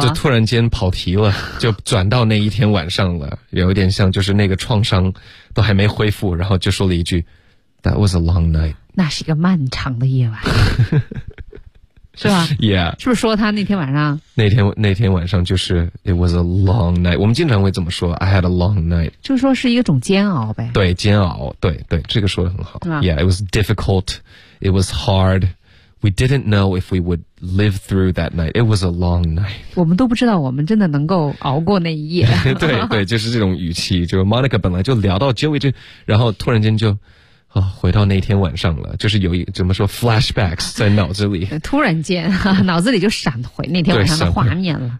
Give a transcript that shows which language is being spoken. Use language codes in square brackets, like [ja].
[zh] 就突然间跑题了，就转到那一天晚上了，有点像就是那个创伤都还没恢复，然后就说了一句 ， That was a long night，那是一个漫长的夜晚，是吧 [en] ？Yeah， [zh] 是不是说他那天晚上？那天晚上就是 It was a long night，我们经常会这么说 I had a long night，就是说是一个种煎熬呗。对，煎熬，对对，这个说得很好、啊、 [en] Yeah， it was difficult， it was hard， we didn't know if we would live through that night， it was a long night， [zh] 我们都不知道我们真的能够熬过那一夜。对对，就是这种语气，就是 Monica 本来就聊到 Joey 这，然后突然间就回到那天晚上了，就是有一怎么说 flashbacks 在脑子里，突然间脑子里就闪回那天晚上的画面了，